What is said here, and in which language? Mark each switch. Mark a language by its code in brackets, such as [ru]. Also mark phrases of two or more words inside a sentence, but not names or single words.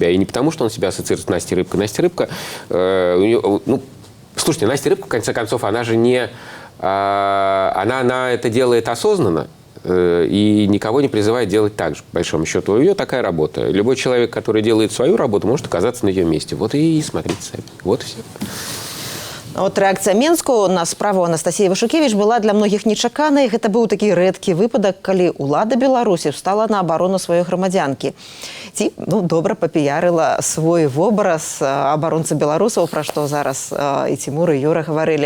[ru] И не потому, что он себя ассоциирует с Настей Рыбкой. Настя Рыбка, слушайте, Настя Рыбка, в конце концов, она же не... Она это делает осознанно. И никого не призывает делать так же, по большому счету. У нее такая работа. Любой человек, который делает свою работу, может оказаться на ее месте. И смотрите сами. Вот и все. [be] Рэакцыя Менску на справу Анастасіі Вашукевіч была для многіх нечаканай. Гэта быў такі рэдкі выпадак, калі ўлада Беларусі стала на абарону сваёй грамадзянкі. Ці добра папіярыла свой вобраз абаронцы беларусаў, пра што зараз і Тимур, і Юра гаварылі.